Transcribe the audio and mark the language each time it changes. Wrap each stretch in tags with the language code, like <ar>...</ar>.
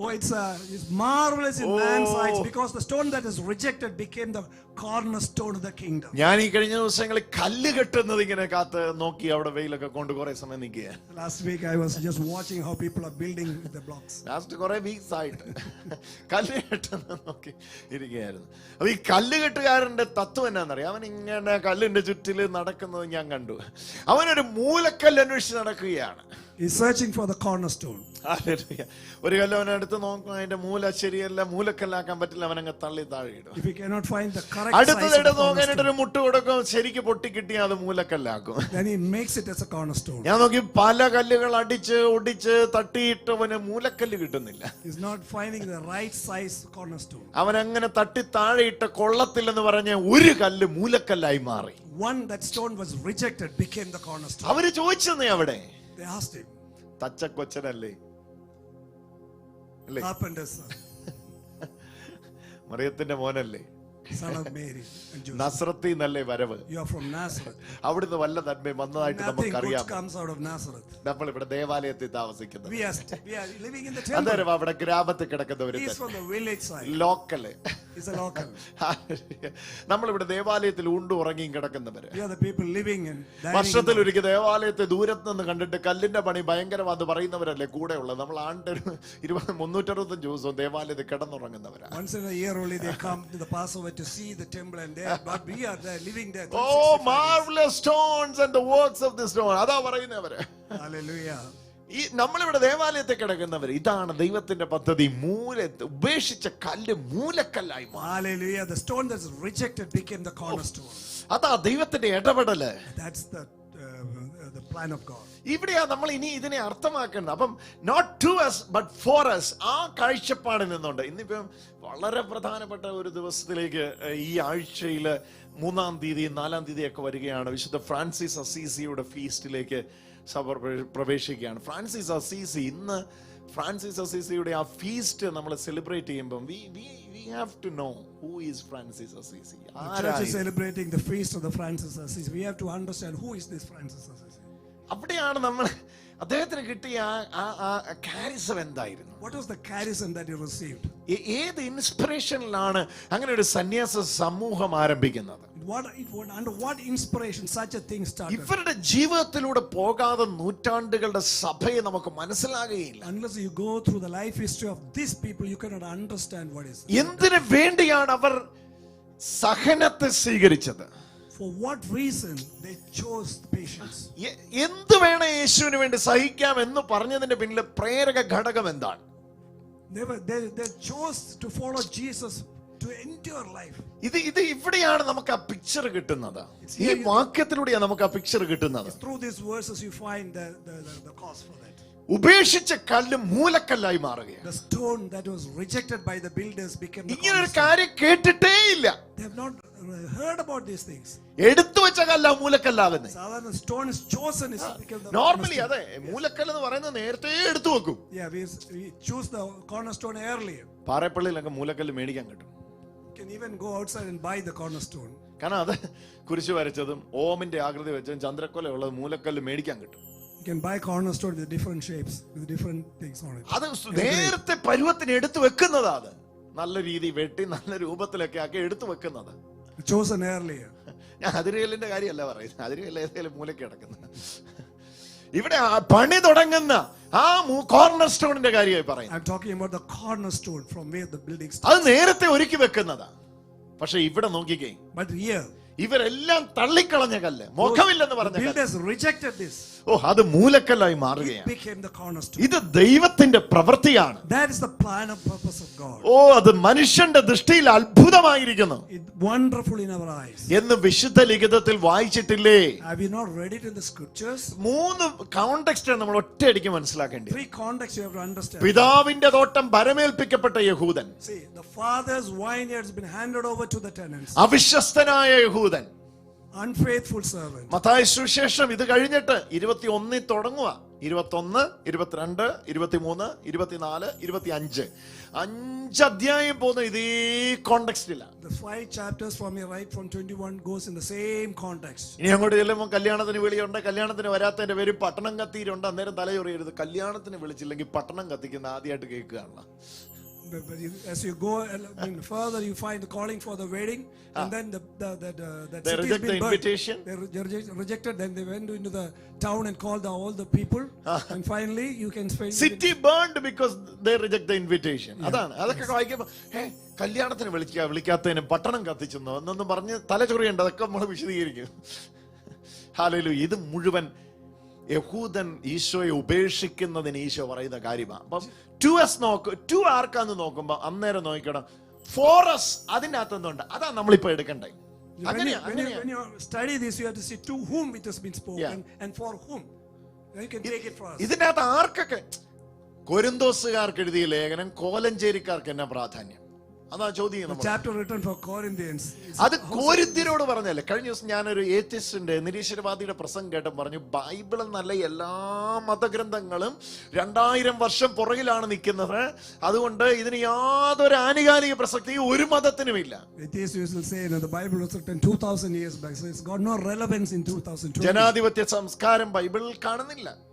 <en>Oh, it's marvelous in man's eyes, because the stone that is rejected became the cornerstone of the kingdom.</en> <ml>ഞാൻ ഈ കഴിഞ്ഞ ദിവസങ്ങളിൽ കല്ല് കെട്ടുന്നത് ഇങ്ങനെ കാത്ത് നോക്കി അവിടെ വെയിലൊക്കെ കൊണ്ട് കുറെ സമയം നിൽക്കുക.</ml> <en>Last week I was just watching how people are building the blocks.</en> <ml>Last കുറെ വീക്സ് ആയിട്ട് കല്ല് കെട്ടുന്നത് നോക്കി ഇരിക്കുകയായിരുന്നു. അപ്പൊ ഈ കല്ല് കെട്ടുകാരന്റെ തത്വം എന്നാന്നറിയാം, അവൻ ഇങ്ങനെ കല്ലിന്റെ ചുറ്റിൽ നടക്കുന്നത് ഞാൻ കണ്ടു. അവനൊരു മൂലക്കല്ല് അന്വേഷിച്ച് നടക്കുകയാണ്.</ml> <en>He's searching for the cornerstone.</en> <ml>ഒരു കല്ല് അവനടുത്ത് നോക്കും, അതിന്റെ മൂല ശരിയല്ല, മൂലക്കല്ലാക്കാൻ പറ്റില്ല, അവനങ്ങ് തള്ളി താഴെ ഇടും.</ml> <en>If he cannot find the correct size of</en> <ml>അടുത്തത്</ml> <en>the</en> <ml>നോക്കാനായിട്ട് ഒരു</ml> <en>cornerstone,</en> <ml>മുട്ട് കൊടുക്കും, ശരിക്ക് പൊട്ടിക്കിട്ടിയാൽ അത് മൂലക്കല്ലാക്കും.</ml> <en>then he makes it as a cornerstone.</en> <ml>ഞാൻ നോക്കി പല കല്ലുകൾ അടിച്ച് ഒടിച്ച് തട്ടിയിട്ടവന് മൂലക്കല്ല് കിട്ടുന്നില്ല.</ml> <en>He's not finding the right size cornerstone.</en> <ml>അവൻ അങ്ങനെ തട്ടി താഴെയിട്ട കൊള്ളത്തില്ലെന്ന് പറഞ്ഞ ഒരു കല്ല് മൂലക്കല്ലായി മാറി.</ml> <en>One that stone was rejected became the cornerstone.</en> <ml>അവര് ചോദിച്ചെന്നേ അവിടെ,</ml> <en>They asked him,</en> <ml>തച്ചക്കൊച്ചനല്ലേ?</ml> <en>carpenter's son.</en> <ml>മറിയത്തിന്റെ മോനല്ലേ,</ml> <en>son of Mary and Joseph.</en> <ml>നസ്രത്തിൽ നിന്നല്ലേ വരവ്.</ml> <en>You are from Nazareth.</en> <ml>അവിടുന്ന് വല്ല നന്മയും വന്നതായിട്ട്</ml> <en>Nothing good</en> <ml>നമുക്കറിയാം.</ml> <en>comes out of Nazareth.</en> <ml>നമ്മൾ ഇവിടെ ദേവാലയത്തിൽ താമസിക്കുന്നത്,</ml> <en>We are living in the temple.</en> <ml>അന്നേരം അവിടെ ഗ്രാമത്തിൽ കിടക്കുന്നവര്</ml> <en>He is from the village side.</en> <ml>Local.</ml> <en>He's a local.</en> <ml>നമ്മളിവിടെ ദേവാലയത്തിൽ ഉണ്ടു ഉറങ്ങിയും കിടക്കുന്നവര്.</ml> <en>We are the people living and dining.</en> <ml>വർഷത്തിൽ ഒരിക്കൽ ദേവാലയത്തെ ദൂരത്ത് നിന്ന് കണ്ടിട്ട് കല്ലിന്റെ പണി ഭയങ്കരമാണെന്ന് പറയുന്നവരല്ലേ കൂടെ ഉള്ളത്. നമ്മൾ ആണ്ട് 365 ദിവസവും ദേവാലയത്തിൽ കിടന്നുറങ്ങുന്നവരാ.</ml> <en>Once in a year only they come to the Passover to see the temple and there, but we are there living there. Oh, marvelous stones and the works of this stone.</en> <ml>അതാ പറയുന്നവര്.</ml> <en>Hallelujah.</en> <ml>ഈ നമ്മളിവിടെ ദേവാലയത്തിൽ കിടക്കുന്നവര്, ഇതാണ് ദൈവത്തിന്റെ പദ്ധതി. ഉപേക്ഷിച്ച കല്ല് മൂലക്കല്ലായി മാറി.</ml> <en>Hallelujah. The stone that's rejected became the cornerstone.</en> <ml>അതാ ദൈവത്തിന്റെ ഇടപെടല്.</ml> <en>That's the plan of God.</en> <ml>ഇവിടെയാ നമ്മൾ ഇനി ഇതിനെ അർത്ഥമാക്കുന്നത്. അപ്പം</ml> <en>not to us but for us,</en> <ml>ആ കാഴ്ചപ്പാടിൽ നിന്നുണ്ട്. ഇന്നിപ്പം വളരെ പ്രധാനപ്പെട്ട ഒരു ദിവസത്തിലേക്ക് ഈ ആഴ്ചയില് 3-ാം തീയതി 4-ാം തീയതി ഒക്കെ വരികയാണ്. വിശുദ്ധ ഫ്രാൻസിസ് അസീസിയുടെ ഫീസ്റ്റിലേക്ക് സഭ പ്രവേശിക്കുകയാണ്. ഫ്രാൻസിസ് അസീസി, ഇന്ന് ഫ്രാൻസിസ് അസീസിയുടെ ആ ഫീസ്റ്റ് നമ്മൾ സെലിബ്രേറ്റ് ചെയ്യുമ്പോൾ</ml> <en>we have to know who is Francis Assisi. The church is celebrating the feast of the Francis Assisi. We have to understand who is this Francis Assisi.</en> <ml>അവിടെയാണ് നമ്മൾ അദ്ദേഹത്തിന് കിട്ടിയ ആ charism എന്തായിരുന്നു?</ml> <en>What was the charism that he received?</en> <ml>ഏത് ഇൻസ്പിറേഷനിലാണ് അങ്ങനെ ഒരു സന്യാസ സമൂഹം ആരംഭിക്കുന്നത്?</ml> <en>Under what inspiration such a thing started?</en> <ml>ഇവരുടെ ജീവിതത്തിലൂടെ പോകാതെ നൂറ്റാണ്ടുകളുടെ സഭയെ നമുക്ക് മനസ്സിലാകുകയില്ല.</ml> <en>Unless you go through the life history of these people, you cannot understand what is.</en> <ml>എന്തിനു വേണ്ടിയാണ് അവർ സഹനത്തെ സ്വീകരിച്ചത്?</ml> <en>For what reason they chose patience?</en> <ml>എന്ത് വേണം യേശുവിന് വേണ്ടി സഹിക്കാം എന്ന് പറഞ്ഞതിന്റെ പിന്നിലെ പ്രേരക ഘടകം എന്താണ്?</ml> <en>They chose to follow Jesus to endure life.</en> <ml>ഇത് ഇവിടെയാണ് നമുക്ക് ആ പിക്ചർ കിട്ടുന്നത്. ഈ വാക്യത്തിലൂടെയാണ് നമുക്ക് ആ പിക്ചർ കിട്ടുന്നത്.</ml> <en>Through these verses you find the cause for that.</en> <ml>ഉപേക്ഷിച്ച കല്ല് മൂലക്കല്ലായി മാറുകയാണ്.</ml> <en>The stone that was rejected by the builders became the</en> <ml>ഇങ്ങനെ ഒരു കാര്യം കേട്ടിട്ടേ ഇല്ല.</ml> <en>They have not heard about these things.</en> <ml>എടുത്തു വെച്ച കല്ല മൂലക്കല്ലാകുന്നത്. സാധാരണ</ml> <en>stone is chosen is become the</en> <ml>normally അതെ, മൂലക്കല്ല് എന്ന് പറയുന്നത് നേരത്തെ എടുത്തു വെക്കും.</ml> <en>Yeah, we choose the cornerstone earlier.</en> <ml>പാറപ്പള്ളിയിലൊക്കെ മൂലക്കല്ല് മേടിക്കാൻ കിട്ടും.</ml> <en>You can even go outside and buy the cornerstone.</en> <ml>കാരണം അത് കുരിശ് വരച്ചതും ഓമിന്റെ ആകൃതി വെച്ചതും ചന്ദ്രക്കൊല ഉള്ളത് മൂലക്കല്ല് മേടിക്കാൻ കിട്ടും.</ml> <en>You can buy cornerstone with different shapes, with different things on it.</en> <ml>അത് നേരത്തെ പരുവത്തിന് എടുത്തു വെക്കുന്നതാ. അത് നല്ല രീതി വെട്ടി നല്ല രൂപത്തിലൊക്കെ ആക്കി എടുത്തു വെക്കുന്നത്.</ml> <en>Chosen earlier.</en> <ml>ഞാൻ അതിരിയലിന്റെ കാര്യമല്ല പറയുന്നത്, അതിരിയല്ല ഏതെങ്കിലും മൂലയ്ക്ക് കിടക്കുന്നത്. ഇവിടെ പണി തുടങ്ങുന്ന ആ കോർണർ സ്റ്റോണിന്റെ കാര്യമായി പറയുന്നത്.</ml> <en>I'm talking about the cornerstone from where the building starts.</en> <ml>അത് നേരത്തെ ഒരുക്കി വെക്കുന്നതാ. പക്ഷെ ഇവിടെ നോക്കിക്കേ,</ml> <en>But here</en> <ml>ഇവരെല്ലാം തള്ളിക്കളഞ്ഞ കല്ല്, മുഖമില്ലെന്ന് പറഞ്ഞ കല്ല്,</ml> <en>builders rejected this.</en> <ml>അത് മൂലക്കല്ലായി</ml> <en>It</en> <ml>മാറുകയാണ്.</ml> <en>became the cornerstone.</en> <ml>ഇത് ദൈവത്തിന്റെ പ്രവൃത്തിയാണ്.</ml> <en>That is the plan and purpose of God.</en> <ml>അത് മനുഷ്യന്റെ ദൃഷ്ടിയിൽ അത്ഭുതമായിരിക്കുന്നു</ml> <en>It's wonderful in our eyes.</en> <ml>എന്ന് വിശുദ്ധ ലിഖിതത്തിൽ വായിച്ചിട്ടില്ലേ?</ml> <en>Have you not read it in the scriptures?</en> <ml>3 context നമ്മൾ ഒറ്റയടിക്ക് മനസ്സിലാക്കേണ്ടി.</ml> <en>3 contexts you have to understand.</en> <ml>പിതാവിന്റെ തോട്ടം ഭരമേൽപ്പിക്കപ്പെട്ട യഹൂദൻ,</ml> <en>See, the father's vineyard has been handed over to the tenants.</en> <ml>അവിശ്വസ്തനായ യഹൂദൻ,</ml> <en>Unfaithful servant.</en> <ml>മത്തായി സുവിശേഷം ഇത് കഴിഞ്ഞിട്ട് 21 തുടങ്ങുക. 21, 22, 23, 24, 25 5 അധ്യായം പോകുന്ന ഇതേ കോണ്ടെക്സ്റ്റിലാണ്.</ml> <en>The 5 chapters from here right from 21 goes in the same context.</en> <ml>ഇനി അങ്ങോട്ട് ചെല്ലുമ്പോൾ കല്യാണത്തിന് വിളിയുണ്ട്, കല്യാണത്തിന് വരാത്തതിന്റെ പേര് പട്ടണം കത്തിയിട്ടുണ്ട്. അന്നേരം തലയൊറിയരുത്. കല്യാണത്തിന് വിളിച്ചില്ലെങ്കിൽ പട്ടണം കത്തിക്കുന്ന ആദ്യമായിട്ട് കേൾക്കുകയാണ്.</ml> <en>But as you go further, you find the calling for the wedding, and then They reject the invitation. They rejected. Then they went into the town and called all the people, and finally you can find city burned because they reject the invitation.</en> <ml>അതാണ് അതൊക്കെ വായിക്കുമ്പോൾ കല്യാണത്തിന് വിളിക്കാത്തതിന് പട്ടണം കത്തിച്ചെന്നോ എന്നൊന്നും പറഞ്ഞ് തലചൊറിയുണ്ട്. അതൊക്കെ നമ്മൾ വിശദീകരിക്കും. ഹല്ലേലൂയ. ഇത് മുഴുവൻ യഹൂദൻ ഈശോയെ ഉപേക്ഷിക്കുന്നതിന് ഈശോ പറയുന്ന കാര്യമാണ്. അപ്പം ടു ആർക്കാന്ന് നോക്കുമ്പോ അന്നേരം നോക്കണം, ഫോറസ് അതിന്റെ അകത്തുന്നുണ്ട്. അതാ നമ്മളിപ്പോ എടുക്കണ്ടേ.</ml> <en>When you study this, you have to see to whom it has been spoken and for whom. Then you can take it for us.</en> <ml>ഇതിന്റെ അകത്ത് ആർക്കൊക്കെ? കൊരിന്തോസുകാർക്ക് എഴുതിയ ലേഖനം കോലഞ്ചേരിക്കാർക്ക് എന്നാ പ്രാധാന്യം? അതാ ചോദ്യം</ml> <en>The</en> <ml>നമ്മൾ.</ml> <en>chapter written for Corinthians.</en> <ml>അത് കോരിന്ത്യരോട് പറഞ്ഞല്ലേ. കഴിഞ്ഞ ദിവസം ഞാനൊരു ഏത്യസ്റ്റിന്റെ നിരീശ്വരവാദിയുടെ പ്രസംഗം കേട്ടപ്പോൾ പറഞ്ഞു, ബൈബിൾ എന്നല്ല എല്ലാ മതഗ്രന്ഥങ്ങളും 2000 വർഷം പുറകിലാണ് നിൽക്കുന്നത്. അതുകൊണ്ട് ഇതിന് യാതൊരു ആനുകാലിക പ്രസക്തിയും ഒരു മതത്തിനുമില്ല.</ml> <en>Atheists will say, the Bible was written 2000 years back, so it's got no relevance in 2020.</en> <ml>ജനാധിപത്യ സംസ്കാരം ബൈബിളിൽ കാണുന്നില്ല.</ml>